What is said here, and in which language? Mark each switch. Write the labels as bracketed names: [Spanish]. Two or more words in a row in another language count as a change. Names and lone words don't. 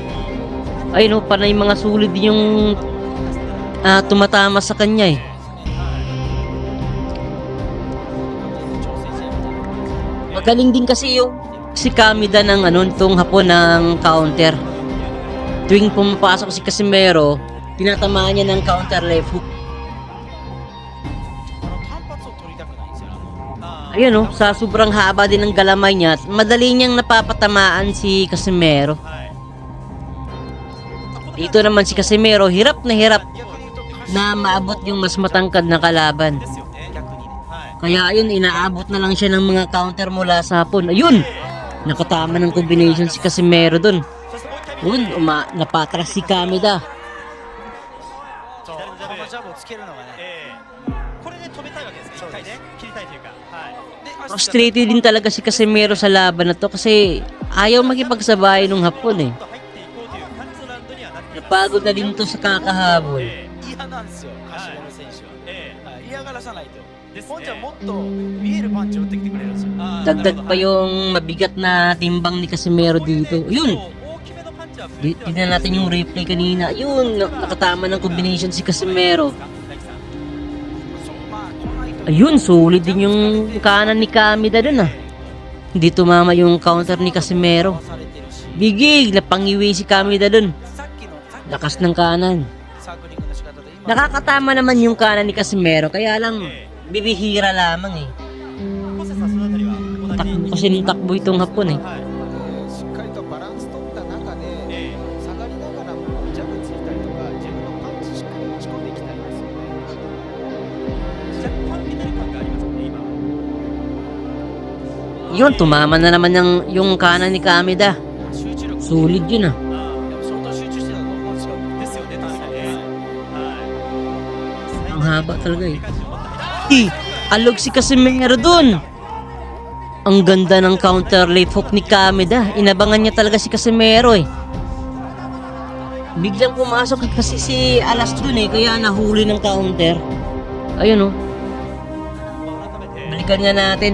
[Filipino] Ayun, no, panay mga sulit din yung tumatama sa kanya eh. Magaling din kasi yung si Kamida ng itong Hapon ng counter. Tuwing pumapasok si Casimero, tinatamaan niya ng [English] counter left hook. [Japanese] 単発を取りたくないんですよ。 [Filipino] Ayun sa sobrang haba din ng galamay niya, madali niyang napapatamaan si Casimero. Dito naman si Casimero, hirap na maabot yung mas matangkad na kalaban. [Japanese] ですよね。逆にね。 [Filipino] Kaya ayun, inaabot na lang siya ng mga counter mula sa Hapon. Ayun! Nakatama ng combination si Casimero dun. Yun, napatras si Kamida. [Japanese] そうこのジャブをつけるのがね。これで止めたいわけですね。一回ね、切りたいというか。はい。で、 [Filipino] Frustrated din talaga si Casimero sa laban na to kasi ayaw makipagsabay nung Hapon eh. [Japanese] 入っていこうという感じのラウンドにはなっています。 [Filipino] Napagod na din to sa kakahabol. [Japanese] 嫌なんですよ、カシメロ選手は。はい嫌がらさないと。ですね本ちゃんもっと見えるパンチを打ってきてくれるんですよ。 [Filipino] Dagdag pa yung mabigat na timbang ni Casimero dito. Yun! [Japanese] 大きめのパンチは [Filipino] Tignan natin yung replay kanina. Yun! Nakatama ng combination si Casimero. [Japanese] そうまあ来ないと。 [Filipino] Ayun, solid din yung kanan ni Kamida dun ah. Hindi tumama yung counter ni Casimero. [Japanese] されてるし、 Bigig! [Filipino] Napangiwi si Kamida dun. [Japanese] さっきの [Filipino] Lakas ng kanan. [Japanese] サークリングの仕方で今 [Filipino] Nakakatama naman yung kanan ni Casimero. Kaya lang, bibihira lamang eh. [Japanese] 小瀬さんそのあたりは同じ [Filipino] Takbo kasi ng takbo itong Hapon eh. [Japanese] はいしっかりとバランス取った中で、下がりながらもジャブついたりとか自分のパンチしっかり打ち込んでいきたいんですよね。若干左感がありますね今。 [Filipino] Yun, tumama na naman yung kanan ni Kamida. [Japanese] 集中力 [Filipino] Solid yun ah. [Japanese] 相当集中してたと思うんですよ。ですよね確かにね。はい。 [Filipino] Ang haba talaga eh. Alog si Casimero dun. Ang ganda ng [English] counter left hook [Filipino] ni Kamida. Inabangan niya talaga si Casimero eh. Biglang pumasok kasi si Alas dun eh. Kaya nahuli ng counter. Ayun oh. Balikan nga natin.